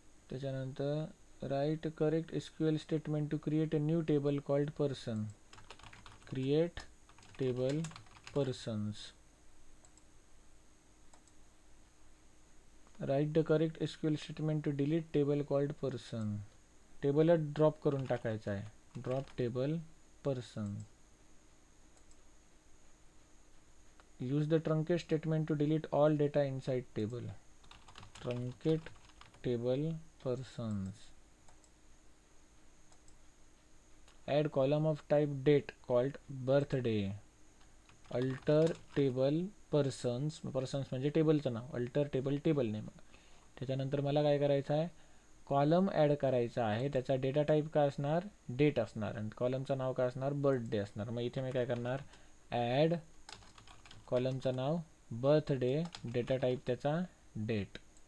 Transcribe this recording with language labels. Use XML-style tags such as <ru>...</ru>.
<mr>त्याच्यानंतर</mr> <en>write correct SQL statement to create a new table called person. Create table persons. Write the correct SQL statement to delete table called person.</en> <mr>Table drop करून टाकायचा आहे. Drop table person.</mr> <en>Use the truncate statement to delete all data inside table. Truncate table persons. Add column of type date called birthday. Alter table persons.</en> <mr>persons म्हणजे टेबलचं नाव. Alter table table name. त्याच्यानंतर मला काय करायचं आहे, column add करायचा आहे. त्याचा data type काय असणार, डेट असणार, आणि कॉलमचं नाव काय असणार, बर्थडे असणार. मग इथे मी काय करणार, ॲड कॉलमचं नाव बर्थडे, डेटा टाईप त्याचा डेट.</mr>